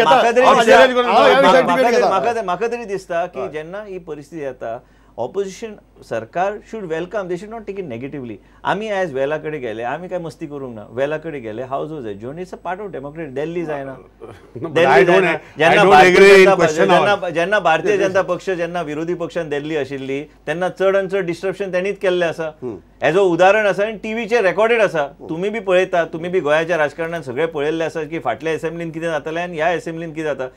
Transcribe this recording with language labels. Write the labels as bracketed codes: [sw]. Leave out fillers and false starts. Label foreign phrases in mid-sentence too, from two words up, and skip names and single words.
[kok] म्हाका तरी दिसता की जेन्ना ही परिस्थिती येता ऑपोजिशन सरकार [en] should welcome, they should not take it negatively. [kok] आम्ही ॲज वेलाकडे गेले, आम्ही काय मस्ती करूंक ना, वेलाकडे गेले, [en] house was adjourned, it's a part of democracy. [kok] दिल्ली जायना, जेन्ना भारतीय जनता पक्ष जेन्ना विरोधी पक्षान दिल्ली आशिल्ली तेन्ना चड आनी चड डिस्ट्रप्शन त्यांनीच केल्लें आसा. हेजो उदाहरण आसा आनी टीव्हीचेर रेकॉर्डेड आसा. तुम्ही बी पळयता, तुम्ही बी गोंयाच्या राजकारणात सगळे पळयल्ले आसा की फाटल्या असेंब्लीन कितें जातालें आनी ह्या असेंब्लीन कितें जाता.